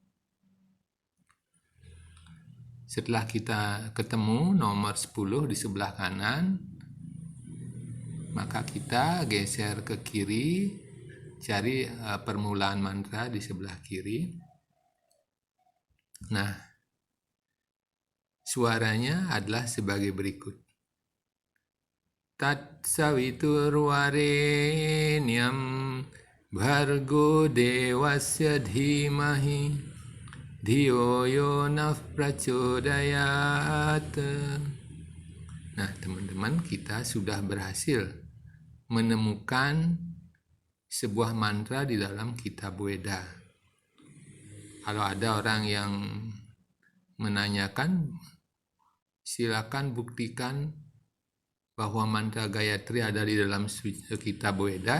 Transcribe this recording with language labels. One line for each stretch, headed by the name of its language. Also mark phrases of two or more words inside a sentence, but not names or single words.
Indonesian: Setelah kita ketemu nomor 10 di sebelah kanan, maka kita geser ke kiri, cari permulaan mantra di sebelah kiri. Nah, suaranya adalah sebagai berikut.
Sanskrit: Tat saviturvarenyam bhargo devasya dhimahi dhiyo yo nah prachodayat.
Indonesian: Nah, teman-teman, kita sudah berhasil menemukan sebuah mantra di dalam kitab Weda. Kalau ada orang yang menanyakan, silakan buktikan bahwa mantra Gayatri ada di dalam kitab Weda.